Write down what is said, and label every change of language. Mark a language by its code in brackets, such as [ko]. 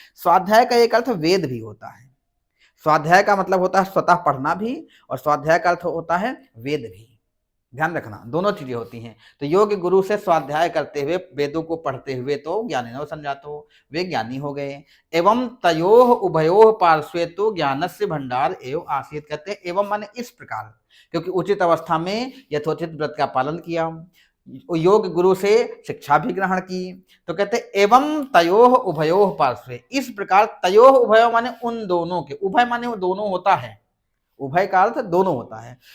[hi] स्वाध्याय का एक अर्थ वेद भी होता है, स्वाध्याय का मतलब होता है स्वतः पढ़ना भी, और स्वाध्याय का अर्थ होता है वेद भी। ध्यान रखना, दोनों चीजें होती हैं। तो योग्य गुरु से स्वाध्याय करते हुए, वेदों को पढ़ते हुए, तो [sa] ज्ञानिनो संजातो, [hi] वे ज्ञानी हो गए। [sa] एवं तयोः उभयोः पार्श्वे तो ज्ञानस्य भंडार एवं आसीत। [hi] कहते हैं एवं माने इस प्रकार, क्योंकि उचित अवस्था में यथोचित व्रत का पालन किया, योग गुरु से शिक्षा भी ग्रहण की। तो कहते [sa] एवं तयोः उभयोः पार्श्वे, [hi] इस प्रकार, तयोः उभयोः माने उन दोनों के, उभय माने वो दोनों होता है, उभय का अर्थ दोनों होता है।